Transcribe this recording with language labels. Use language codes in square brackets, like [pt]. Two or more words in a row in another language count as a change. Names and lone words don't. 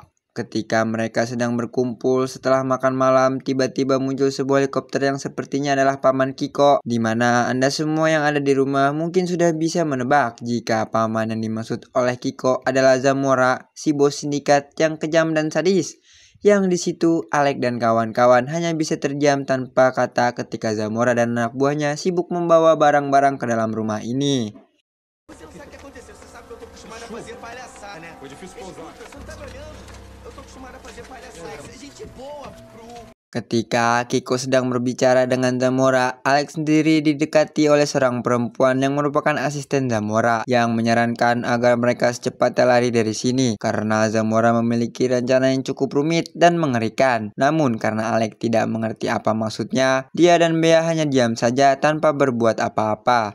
[id] Ketika mereka sedang berkumpul setelah makan malam, tiba-tiba muncul sebuah helikopter yang sepertinya adalah Paman Kiko, di mana Anda semua yang ada di rumah mungkin sudah bisa menebak jika paman yang dimaksud oleh Kiko adalah Zamora, si bos sindikat yang kejam dan sadis. Yang di situ Alex dan kawan-kawan hanya bisa terdiam tanpa kata ketika Zamora dan anak buahnya sibuk membawa barang-barang ke dalam rumah ini. [pt] Você não sabe o que aconteceu, você sabe que eu tô acostumado a fazer palhaçada, né? Foi difícil pousar. Você não tá me olhando? Eu tô acostumado a fazer palhaçada. Você é gente boa, Pro. [id] Ketika Kiko sedang berbicara dengan Zamora, Alex sendiri didekati oleh seorang perempuan yang merupakan asisten Zamora yang menyarankan agar mereka secepatnya lari dari sini karena Zamora memiliki rencana yang cukup rumit dan mengerikan. Namun karena Alex tidak mengerti apa maksudnya, dia dan Bea hanya diam saja tanpa berbuat apa-apa.